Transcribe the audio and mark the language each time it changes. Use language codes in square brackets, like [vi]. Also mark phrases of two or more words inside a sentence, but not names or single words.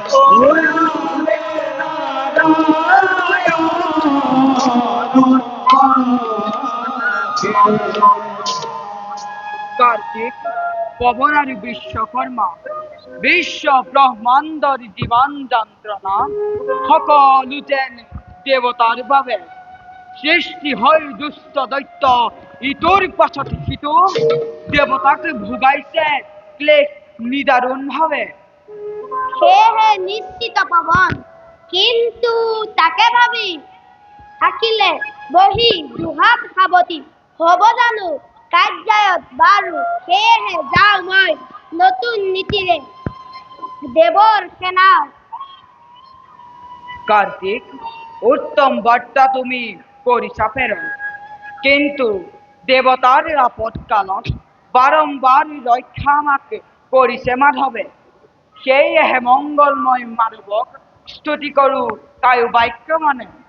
[as] কার্তিক পবনারি বিশ্বকর্মা বিশ্ব ব্রহ্মাণ্ডর জীবন যন্ত্রণা সকলো যেন দেবতার ভাবে সৃষ্টি হয় দুষ্ট দৈত্য ইটোর পাছত সিটো দেবতাকে ভোগাইছে ক্লেশ নিদারুণ ভাবে। হে হে নিশ্চিত পবন, কিন্তু তাকে ভাবি থাকিলে বহি দুহাত সাৱটি হব জানো কাৰ্যায়ত বাৰু সেয়েহে যাওঁ মই নতুন নীতিৰে দেৱৰ সেনাৰ কার্তিক, উত্তম বার্তা তুমি করিছা প্রেরণ, কিন্তু দেবতার আপৎকালত বারম্বার রক্ষা আমাকে করিছে মাধবে। সেই হে মঙ্গলময় মানবক স্তুতি করু তাই বাক্য মানে।